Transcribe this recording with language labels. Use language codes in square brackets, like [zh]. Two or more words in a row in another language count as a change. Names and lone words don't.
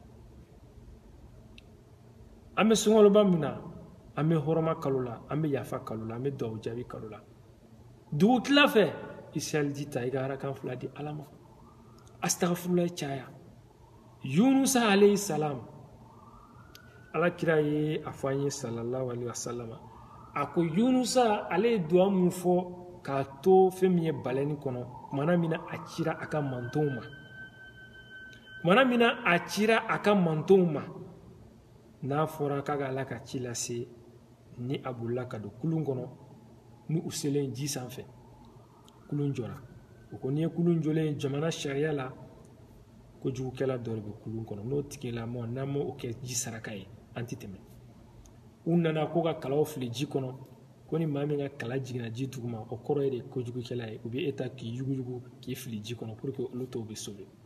[bm] an bɛ sunkaloba min na an bɛ hɔrɔma kalo la an bɛ yafa kalo la an bɛ duwawu jaabi kalo la dugu tila fɛ i seliji ta i ka harakan 2 di ala ma astaghfirullah caya yunusa [ar] عليه السلام [bm] ala kira ye a fɔ an ye [ar] صلى الله عليه وسلم [bm] a ko yunusa ale ye duwa mun fɔ k'a to fɛn min ye balɛni kɔnɔ kumana min na a cira a ka mantonw ma kumana min na a cira a ka mantonw ma n'a fɔra k'a ka ala ka ci lase ni a bolila ka don kulun kɔnɔ ni u selen ji sanfɛ kulun jɔra o ko n'i ye kulun jɔlen jamana sariya la ko jugukɛla dɔ de bɛ kulun kɔnɔ n'o tigilamɔgɔ n'an ma o kɛ ji saraka ye an tɛ tɛmɛ u nana ko ka kalaw fili ji kɔnɔ ko ni maa min ka kala jiginna ji duguma o kɔrɔ ye de ko jugukɛla ye u bɛ e ta k'i yuguyugu k'i fili ji kɔnɔ [fr] pour que [bm] olu tɔw bɛ sauver